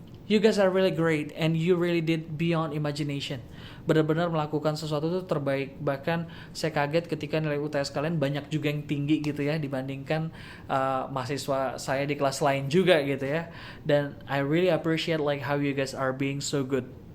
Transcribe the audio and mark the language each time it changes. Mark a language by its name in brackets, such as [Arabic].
[English] You guys are really great and you really did beyond imagination. [Indonesian] Benar-benar melakukan sesuatu itu terbaik. Bahkan saya kaget ketika nilai UTS kalian banyak juga yang tinggi gitu ya, dibandingkan mahasiswa saya di kelas lain juga gitu ya. [English] Dan I really appreciate like how you guys are being so good.